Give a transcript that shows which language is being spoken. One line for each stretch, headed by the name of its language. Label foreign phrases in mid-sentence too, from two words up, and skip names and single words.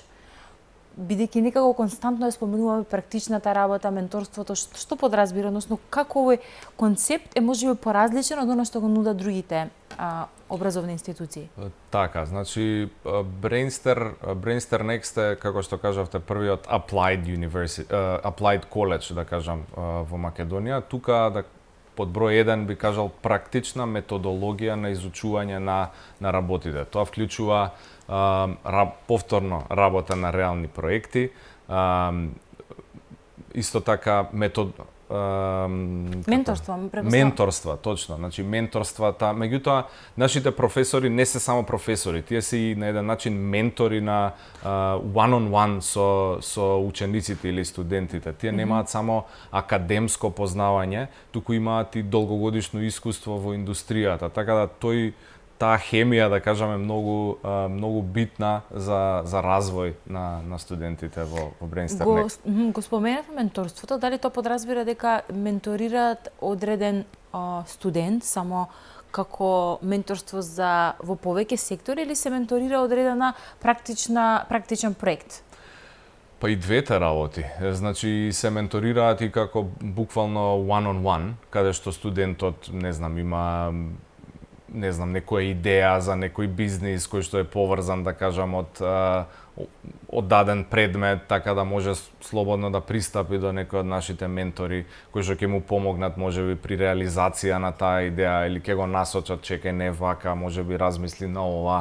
Macedonian: Бидејќи некако константно ја споменуваме практичната работа, менторството, што подразбира, односно како овој концепт е можеби поразличен од оно што го нудат другите образовни институции? Така, значи Brainster Next е, како што кажавте, првиот
English: applied college,
Macedonian: да кажам, во Македонија. Тука под број 1 би кажал практична методологија на изучување на работите. Тоа вклучува повторно работа на реални проекти, исто така менторства, точно. Значи менторствата, меѓутоа нашите професори не се само професори, тие се и на еден начин ментори на
English: one-on-one
Macedonian: со учениците или студентите. Тие немаат само академско познавање, туку имаат и долгогодишно искуство во индустријата, така да таа хемија, да кажеме, многу битна за развој на студентите во Brainster Next. Го споменавме менторството, дали тоа подразбира дека менторираат одреден студент само како менторство во повеќе сектори или се менторира одредена практичен проект? Па и двете работи. Значи се менторираат и како буквално
English: one-on-one,
Macedonian: каде што студентот, не знам, има не знам, некоја идеја за некој бизнис кој што е поврзан, да кажам, од даден предмет, така да може слободно да пристапи до некој од нашите ментори кои што ќе му помогнат можеби при реализација на таа идеја или ќе го насочат, чекај не вака, можеби размисли на ова.